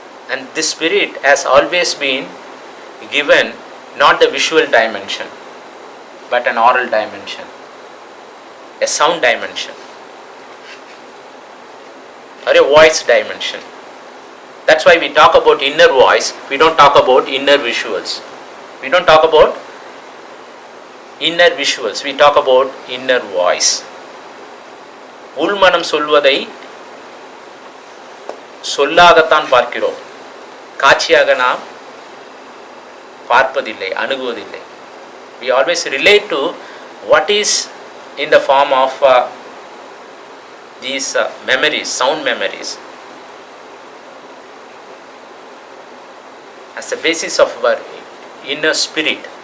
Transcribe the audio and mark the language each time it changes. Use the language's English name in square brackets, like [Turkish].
[English] And this spirit has always been given not the visual dimension, but an oral dimension, a sound dimension, or a voice dimension. That's why we talk about inner voice, we don't talk about inner visuals. We don't talk about inner visuals, we talk about inner voice. [Tamil] உள்மனம் சொல்வதை சொல்லாகத்தான் பார்க்கிறோம், காட்சியாக நாம் பார்ப்பதில்லை, அணுகுவதில்லை. [English] We always relate to what is in the form of these memories, sound memories, as the basis of our inner spirit.